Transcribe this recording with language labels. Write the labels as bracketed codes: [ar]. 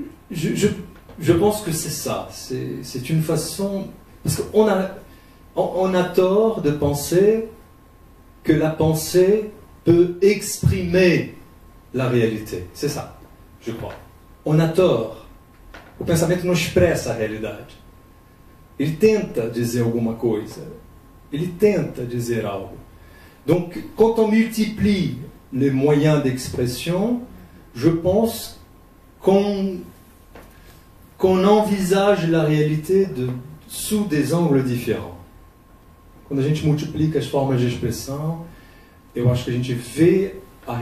[fr] Je pense que c'est ça. C'est une façon... Parce qu'on a tort de penser que la pensée peut exprimer la réalité. C'est ça, je crois. On a tort. [pt] O pensamento não expressa a realidade. Ele tenta dizer alguma coisa. Ele tenta dizer algo. [fr] Donc, quand on multiplie les moyens d'expression, je pense qu'on envisage la réalité sous des angles différents. [pt] Quando a gente multiplica as formas de expressão, eu acho que a gente vê a